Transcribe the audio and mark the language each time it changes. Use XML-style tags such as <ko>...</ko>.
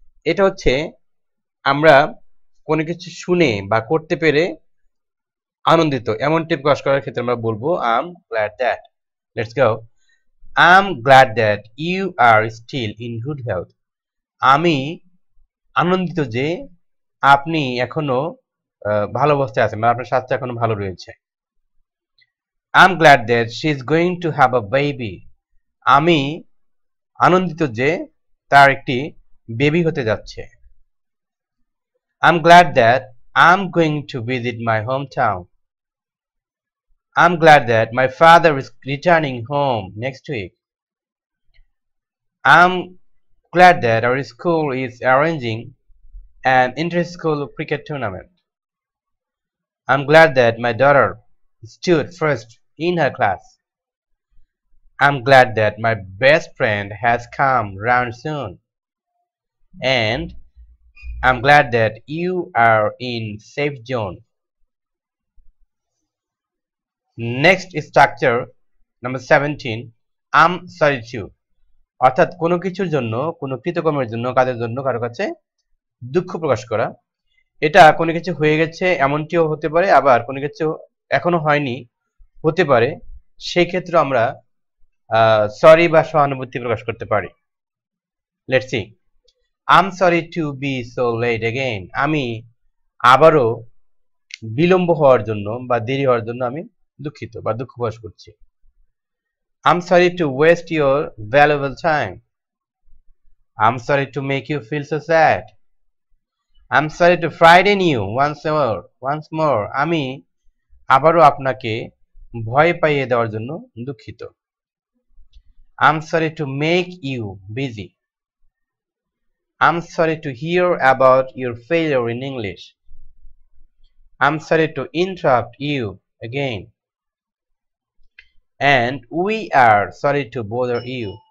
<bn>এটা হচ্ছে আমরা কোনো কিছু শুনে বা করতে পেরে আনন্দিত এমনটি প্রকাশ করার ক্ষেত্রে আমরা বলবো</bn> <en>I'm glad that. Let's go. I'm glad that you are still in good health.</en> <bn>আমি আনন্দিত যে আপনি এখনো ভালো অবস্থায় আছেন, মানে আপনার স্বাস্থ্য এখনো ভালো রয়েছে।</bn> <en>I'm glad that she is going to have a baby.</en> <bn>আমি আনন্দিত যে তার একটি বেবি হতে যাচ্ছে।</bn> <en>I'm glad that I'm going to visit my hometown. I'm glad that my father is returning home next week. I'm glad that our school is arranging an inter-school cricket tournament. I'm glad that my daughter stood first in her class. I'm glad that my best friend has come round soon. And I'm glad that you are in safe zone. Next structure, number 17. I'm sorry to.</en> <bn>অর্থাৎ কোনো কিছুর জন্য, কোনো কৃতকর্মের জন্য, কাজের জন্য কারো কাছে দুঃখ প্রকাশ করা। এটা কোনো কিছু হয়ে গেছে এমনটিও হতে পারে, আবার কোনো কিছু এখনো হয়নি হতে পারে, সেই ক্ষেত্রে আমরা সরি বা সহানুভূতি প্রকাশ করতে পারি।</bn> <en>Let's see. I'm sorry to be so late again.</en> <bn>আমি আবারও বিলম্ব হওয়ার জন্য বা দেরি হওয়ার জন্য আমি দুঃখিত বা দুঃখ প্রকাশ করছি।</bn> <en>I'm sorry to waste your valuable time. I'm sorry to make you feel so sad. I'm sorry to frighten you once more.</en> <bn>আমি আবারও আপনাকে ভয় পাইয়ে দেওয়ার জন্য দুঃখিত।</bn> <en>I'm sorry to make you busy. I'm sorry to hear about your failure in English. I'm sorry to interrupt you again. And we are sorry to bother you.</en>